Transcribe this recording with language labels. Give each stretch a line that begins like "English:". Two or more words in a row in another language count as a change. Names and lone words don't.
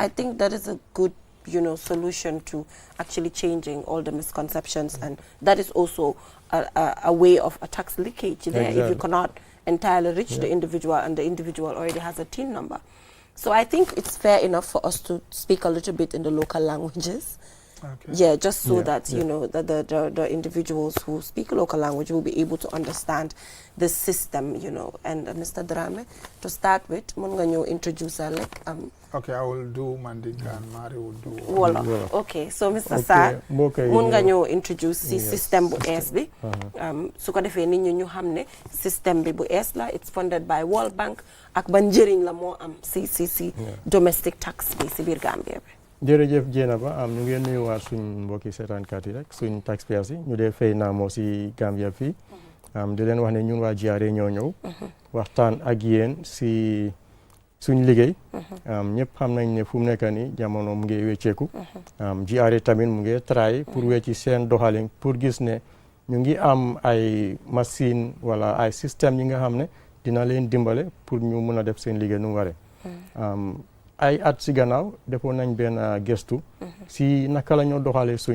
English: I think that is a good, solution to actually changing all the misconceptions, and that is also a way of a tax leakage there if you cannot entirely reach the individual and the individual already has a TIN number. So I think it's fair enough for us to speak a little bit in the local languages. Okay. Yeah, just so that, that the individuals who speak local language will be able to understand the system, And Mr. Drame, to start with,
Wolof: mun nga ñëw introduce like
English: Okay, I will do Mandinka and Mari will do Wolof. Okay, so Mr.
Wolof: Sarr, mun nga ñëw introduce si système bu ees bi. Su ko defee nit ñi ñu xam ne système bi bu ees la,
English: it's funded by World Bank,
Wolof: ak ban njëriñ la moo am si
English: domestic tax
Wolof: bi si biir Gambia bi. jërëjëf Dieynaba ñu ngi nuyuwaat suñ mbokki seetaankat yi rek suñ taxpayers yi ñu dee fay naa moo si Gambia fii di leen wax ne ñun waa GRA ñoo ñëw waxtaan ak yéen si suñ liggéey ñëpp xam nañ ne fu mu nekk nii jamono mu ngi wecceeku GRA tamit mu ngi try pour wecci seen doxalin pour gis ne ñu ngi am ay machine wala ay système yi nga xam ne dina leen dimbale pour ñu mun a def seen liggéey nu mu waree ay at si gannaaw defoon nañ benn gëstu si naka la ñoo doxalee